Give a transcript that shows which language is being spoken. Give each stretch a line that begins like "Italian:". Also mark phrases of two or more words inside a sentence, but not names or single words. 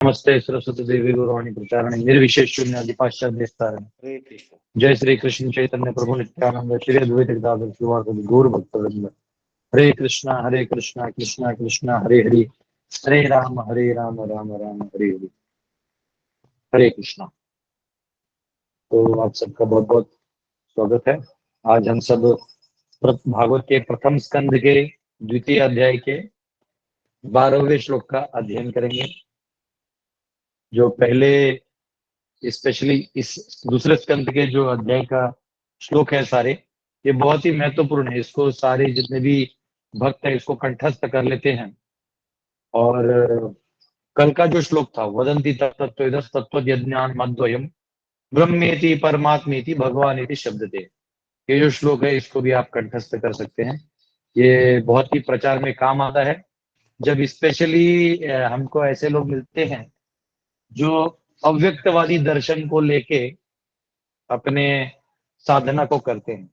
Sanskrit: नमस्ते सरस्वती देवी गौरवाणी प्रचारण निर्विशेष शून्य अधिपाश्चात विस्तारण। हरे कृष्ण। जय श्री कृष्ण चैतन्य प्रभु नित्यानंद श्री अद्वैत गदाधर श्रीवासादि गौर भक्तवृंद। हरे कृष्णा कृष्णा कृष्णा हरे हरे, हरे राम राम राम हरे हरे। हरे कृष्णा।
Hindi: तो आप सबका बहुत बहुत स्वागत है। आज हम सब भागवत के प्रथम स्कंद के द्वितीय अध्याय के 12वें श्लोक का अध्ययन करेंगे। जो पहले स्पेशली इस दूसरे स्कंद के जो अध्याय का श्लोक है सारे, ये बहुत ही महत्वपूर्ण है। इसको सारे जितने भी भक्त है इसको कंठस्थ कर लेते हैं। और कल का जो श्लोक था,
Sanskrit: वदंती तत्त्वविदः तत्त्वज्ञान मद्वयम् ब्रह्मेति परमात्मेति भगवानेति शब्दते,
Hindi: ये जो श्लोक है इसको भी आप कंठस्थ कर सकते हैं। ये बहुत ही प्रचार में काम आता है जब स्पेशली हमको ऐसे लोग मिलते हैं जो अव्यक्तवादी दर्शन को लेके अपने साधना को करते हैं।